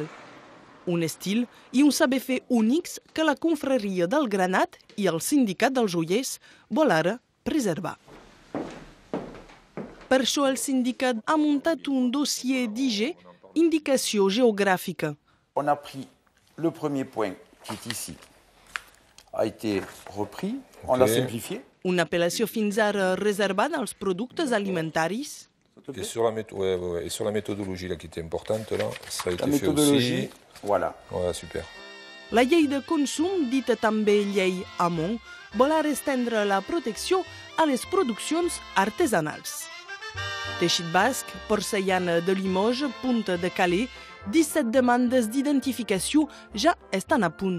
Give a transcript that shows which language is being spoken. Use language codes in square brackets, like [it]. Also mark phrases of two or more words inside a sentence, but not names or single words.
[ca] Un estil i un saber fer únics que la confraria del granat i el sindicat dels joiers vol ara preservar. Per això el sindicat ha muntat un dossier d'IG, indicació geogràfica. [fr] On a pris le premier point qui est ici, a été repris, on l'a simplifié. [ca] Una apel·lació fins ara reservada als productes alimentaris. [fr] Et sur la méthodologie là, qui était importante, là, ça a été fait aussi. Voilà. Voilà, super. [ca] La llei de consum, dita també llei Hamon, vol ara estendre la protecció a les produccions artesanals. Teixit basc, porcellana de Limoges, punta de Calais, 17 demandes d'identificació ja estan a punt.